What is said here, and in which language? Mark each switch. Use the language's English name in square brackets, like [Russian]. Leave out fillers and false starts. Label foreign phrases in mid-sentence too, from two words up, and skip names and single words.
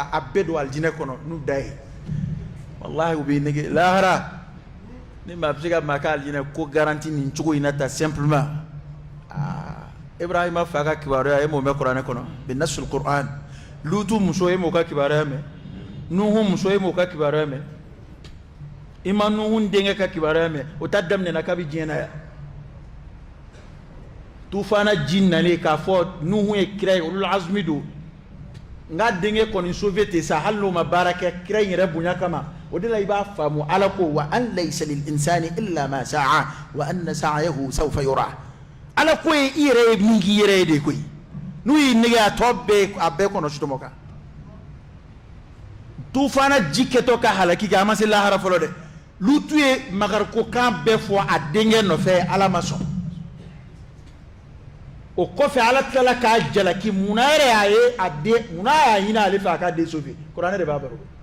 [Bambara] k'a bɛɛ don alijinɛ kɔnɔ n'u da ye walahi u b'i nege lahara ni maa bɛ se ka maa ka alijinɛ ko garanti nin cogo in na ta simplement Ibrahima fa ka kibaruya e m'o mɛn kuranɛ kɔnɔ bi nasul Qur'an Lutu muso e m'o ka kibaruya mɛn Nuhu muso e m'o ka kibaruya mɛn i ma Nuhu denkɛ ka kibaruya mɛn o ta daminɛna kabi diɲɛ na yan tufana ji nalen k'a fɔ Nuhu ye kira ye [Arabic] أولو العزم [Bambara] don nka denkɛ kɔni sauvé tɛ sa hali n'o ma baara kɛ kira in yɛrɛ bonya kama o de la i b'a faamu ala ko [Arabic] وأن ليس للإنسان إلا ما سعى وأن سعيه سوف يرى [Bambara] ala ko ye i yɛrɛ ye min k'i yɛrɛ ye de koyi n'u y'i nege a tɔ bɛɛ kɔnɔ sutɔmɔ kan tufana ji kɛtɔ ka halaki kɛ a ma se lahara fɔlɔ dɛ Lutu ye magarikokan bɛɛ fɔ a denkɛ nɔfɛ ala ma sɔn o kɔfɛ ala tilala k'a jalaki munna yɛrɛ y'a ye munna y'a ɲini ale fɛ a k'a den sauvé kuranɛ de b'a baro